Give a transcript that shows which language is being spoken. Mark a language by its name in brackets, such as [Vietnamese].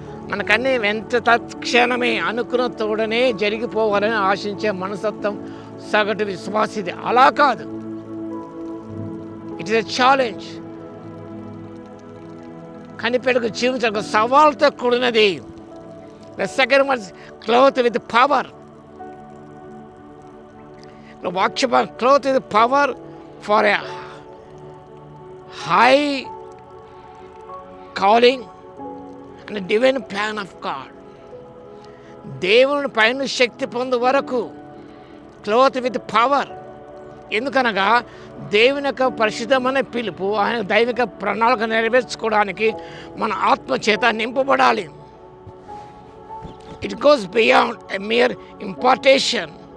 [Telugu] మనకన్నీ ఎంత తత్క్షణమే అనుకున్న తోడనే జరిగిపోవాలని ఆశించే మనస్తత్వం సగటు విశ్వాసిది. అలా కాదు. [English] It is a challenge. [Telugu] కనిపెట్టుకు జీవించడం ఒక సవాల్తో కూడినది. [English] The second one is clothed with power. The Vaksha clothed with power for a high calling and a divine plan of God. [Telugu] దేవుని పైన శక్తి పొందు వరకు [English] Cloth with power. [Telugu] ఎందుకనగా దేవుని యొక్క పరిశుద్ధమైన పిలుపు, ఆయన దైవిక ప్రణాళిక నెరవేర్చుకోవడానికి మన ఆత్మ చేత నింపబడాలి. [English] It goes beyond a mere impartation.